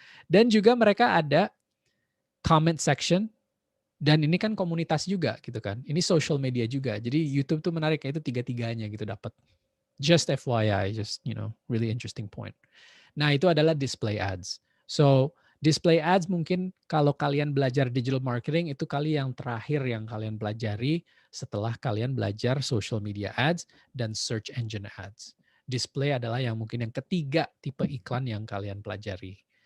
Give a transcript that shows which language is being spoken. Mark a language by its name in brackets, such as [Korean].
[Indonesian] Dan juga mereka ada comment section, dan ini kan komunitas juga gitu kan. Ini social media juga. Jadi YouTube tuh menarik, itu tiga-tiganya gitu dapat. [English] Just FYI, just really interesting point. [Indonesian] Nah, itu adalah display ads. So, display ads mungkin kalau kalian belajar digital marketing itu kali yang terakhir yang kalian pelajari setelah kalian belajar social media ads dan search engine ads. Display adalah yang mungkin yang ketiga tipe iklan yang kalian pelajari.